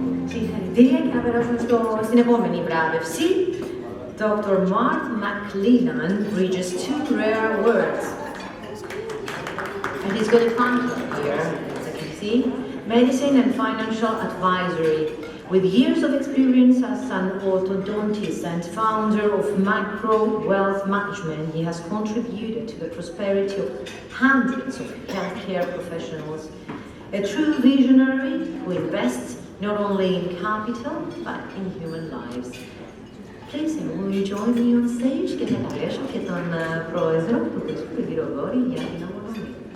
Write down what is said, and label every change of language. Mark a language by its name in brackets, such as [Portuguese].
[Greek] Συγχαρητήρια και να περάσουμε στην επόμενη βράβευση. [English] Dr. Mark McLellan bridges two rare words. And he's got a title here, as you can see, Medicine and Financial Advisory. With years of experience as an orthodontist and founder of Macro Wealth Management, he has contributed to the prosperity of hundreds of healthcare professionals. A true visionary who invests not only in capital, but in human lives. Please, will you join me on stage [Greek] και να καλέσω και τον πρόεδρο του Χρυσού, τον κύριο Γόρη, για την απονομή.